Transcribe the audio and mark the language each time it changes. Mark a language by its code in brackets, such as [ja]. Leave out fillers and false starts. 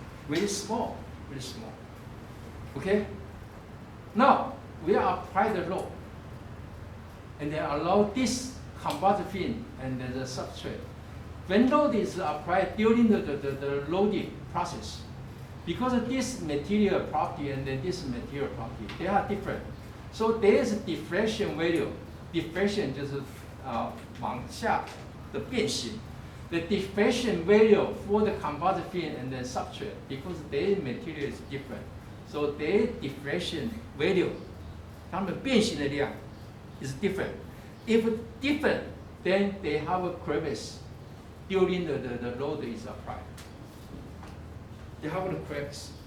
[en] Very small, very small. Okay. Now we apply the load, and they allow this composite film and the substrate. When load is applied during the loading process, because this material property and this material property, they are different. So there is a diffraction value. [zh] Diffraction 就是往下的变形。 [en] The diffraction value for the composite film and the substrate, because their material is different. So their diffraction value, [zh] 它们变形的量 [en] is different. If different, then they have a crevice during the load is applied. they have the cracks.